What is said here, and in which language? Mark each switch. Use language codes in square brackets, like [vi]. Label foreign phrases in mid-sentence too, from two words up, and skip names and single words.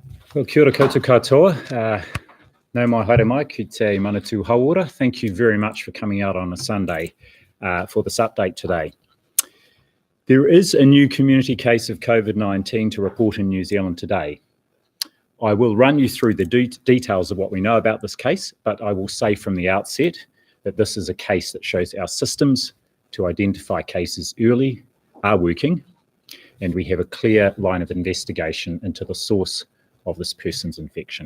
[en] Well, [mi] kia ora koutou katoa. Nau mai haere mai ki te Manatū Hauora. [en] Thank you very much for coming out on a Sunday for this update today. There is a new community case of COVID-19 to report in New Zealand today. I will run you through the details of what we know about this case, but I will say from the outset that this is a case that shows our systems to identify cases early are working, and we have a clear line of investigation into the source of this person's infection.